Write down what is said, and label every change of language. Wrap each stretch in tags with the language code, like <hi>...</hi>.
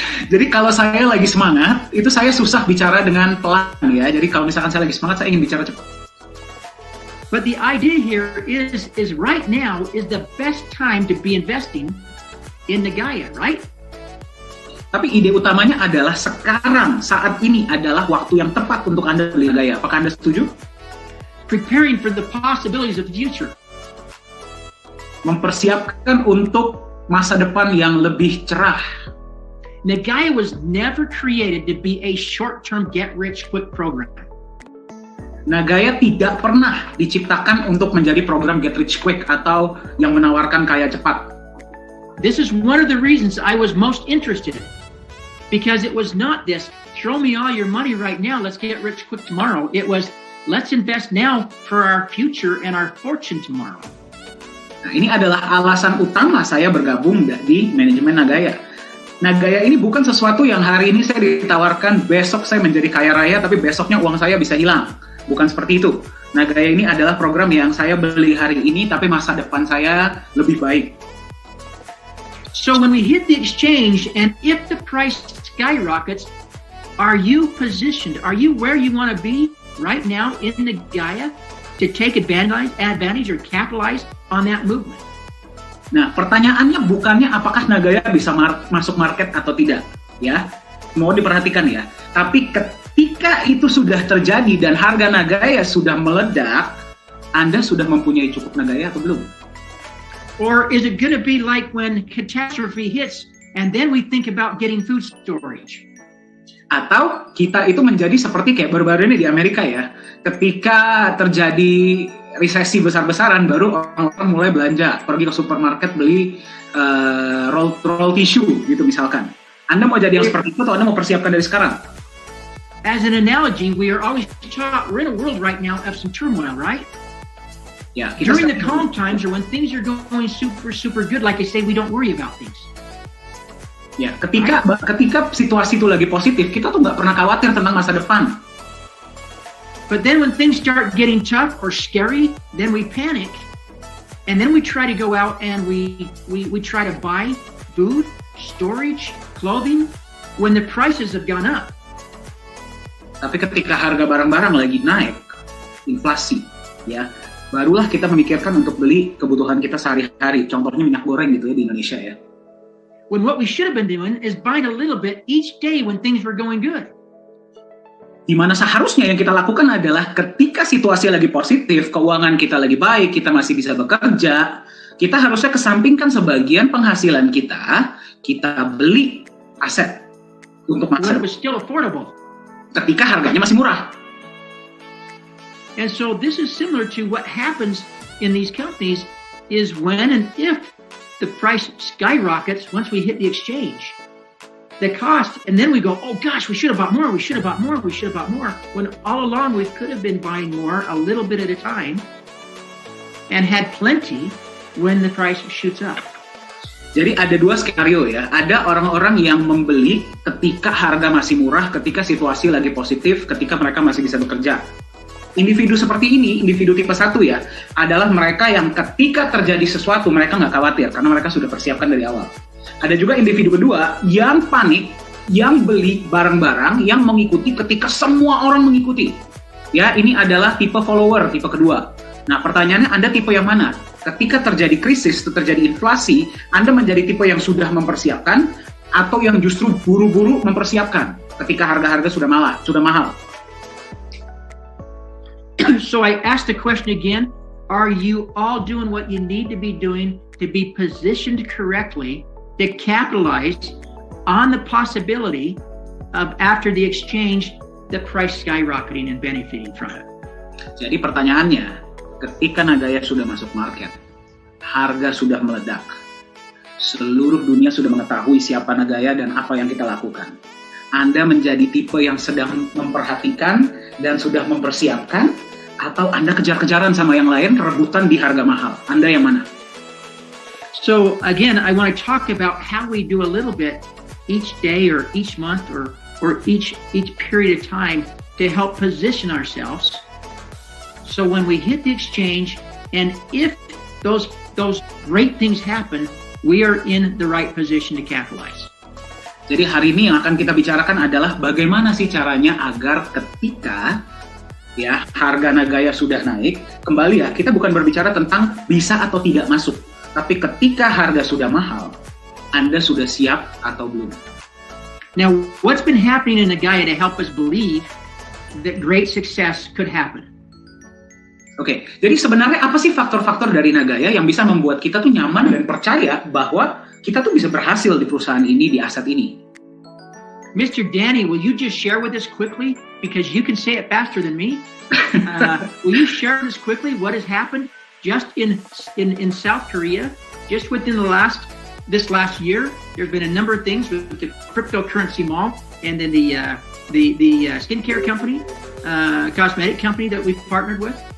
<id>Jadi kalau saya lagi semangat, itu saya susah bicara dengan pelan ya. Jadi kalau misalkan saya lagi semangat, saya ingin bicara cepat.</id> <en>But the idea here is right now is the best time to be investing in Nagaya, right?</en> <id>Tapi ide utamanya adalah sekarang, saat ini adalah waktu yang tepat untuk Anda beli Nagaya. Apakah Anda setuju?</id> <en>Preparing for the possibilities of the future.</en> <id>Mempersiapkan untuk masa depan yang lebih cerah.</id> <en>Nagaya was never created to be a short-term get-rich-quick program.</en> <id>Nagaya tidak pernah diciptakan untuk menjadi program get-rich-quick atau yang menawarkan kaya cepat.</id> <en>This is one of the reasons I was most interested in. Because it was not this, throw me all your money right now, let's get rich quick tomorrow. It was, let's invest now for our future and our fortune tomorrow.</en> <id>Nah, ini adalah alasan utama saya bergabung di manajemen Nagaya. Nagaya ini bukan sesuatu yang hari ini saya ditawarkan, besok saya menjadi kaya raya, tapi besoknya uang saya bisa hilang. Bukan seperti itu. Nagaya ini adalah program yang saya beli hari ini, tapi masa depan saya lebih baik.</id> <en>So when we hit the exchange, and if the price skyrockets, are you positioned? Are you where you want to be right now in Nagaya to take advantage or capitalize on that movement?</en> <id>Nah, pertanyaannya bukannya apakah Nagaya bisa masuk market atau tidak, ya. Mau diperhatikan ya. Tapi ketika itu sudah terjadi dan harga Nagaya sudah meledak, Anda sudah mempunyai cukup Nagaya atau belum?</id> <en>Or is it going to be like when catastrophe hits and then we think about getting food storage?</en> <id>Atau kita itu menjadi seperti kayak baru-baru ini di Amerika ya. Ketika terjadi resesi besar-besaran, baru orang-orang mulai belanja, pergi ke supermarket beli roll tissue gitu misalkan. Anda mau jadi yang seperti itu atau Anda mau persiapkan dari sekarang?</id> <en>As an analogy, we are always taught we're in a world right now of some turmoil, right?</en> <id>Ya,</id> <en>during the calm times or when things are going super good, like I say, we don't worry about things.</en> <id>Ya, ketika situasi itu lagi positif, kita tuh nggak pernah khawatir tentang masa depan.</id> <en>But then when things start getting tough or scary, then we panic, and then we try to go out and we try to buy food, storage, clothing, when the prices have gone up.</en> <id>Tapi ketika harga barang-barang lagi naik, inflasi, ya, barulah kita memikirkan untuk beli kebutuhan kita sehari-hari. Contohnya minyak goreng gitu ya di Indonesia ya.</id> <en>When what we should have been doing is buying a little bit each day when things were going good.</en> <id>Di mana seharusnya yang kita lakukan adalah ketika situasi lagi positif, keuangan kita lagi baik, kita masih bisa bekerja, kita harusnya kesampingkan sebagian penghasilan kita beli aset untuk masa depan.</id> <en>Still affordable.</en> <id>Ketika harganya masih murah.</id> <en>And so this is similar to what happens in these companies is when and if the price skyrockets once we hit the exchange. The cost, and then we go, oh gosh, we should have bought more, we should have bought more, we should have bought more. When all along we could have been buying more a little bit at a time and had plenty when the price shoots up.</en> <id>Jadi ada dua skenario ya. Ada orang-orang yang membeli ketika harga masih murah, ketika situasi lagi positif, ketika mereka masih bisa bekerja. Individu seperti ini, individu tipe 1 ya, adalah mereka yang ketika terjadi sesuatu mereka nggak khawatir karena mereka sudah persiapkan dari awal. Ada juga individu kedua yang panik, yang beli barang-barang, yang mengikuti ketika semua orang mengikuti. Ya, ini adalah tipe follower, tipe kedua. Nah, pertanyaannya Anda tipe yang mana? Ketika terjadi krisis, terjadi inflasi, Anda menjadi tipe yang sudah mempersiapkan atau yang justru buru-buru mempersiapkan ketika harga-harga sudah mahal?</id> <en>So I asked the question again, are you all doing what you need to be doing to be positioned correctly to capitalize on the possibility of after the exchange, the price skyrocketing and benefiting from it?</en> <id>Jadi pertanyaannya, ketika Nagaya sudah masuk market, harga sudah meledak, seluruh dunia sudah mengetahui siapa Nagaya dan apa yang kita lakukan. Anda menjadi tipe yang sedang memperhatikan dan sudah mempersiapkan, atau Anda kejar-kejaran sama yang lain, rebutan di harga mahal? Anda yang mana?</id> <en>So again, I want to talk about how we do a little bit each day or each month or each period of time to help position ourselves. So when we hit the exchange, and if those great things happen, we are in the right position to capitalize.</en> <id>Jadi hari ini yang akan kita bicarakan adalah bagaimana sih caranya agar ketika ya harga Nagaya sudah naik, kembali ya, kita bukan berbicara tentang bisa atau tidak masuk. Tapi ketika harga sudah mahal, Anda sudah siap atau belum?</id> <en>Now, what's been happening in Nagaya to help us believe that great success could happen?</en> <id>Oke, jadi sebenarnya apa sih faktor-faktor dari Nagaya yang bisa membuat kita tuh nyaman dan percaya bahwa kita tuh bisa berhasil di perusahaan ini, di aset ini?</id> <en>Mr. Danny, will you just share with us quickly, because you can say it faster than me? Will you share with us quickly what has happened just in South Korea, just within this last year? There's been a number of things with the cryptocurrency mall, and then the skincare company, cosmetic company that we've partnered with.</en>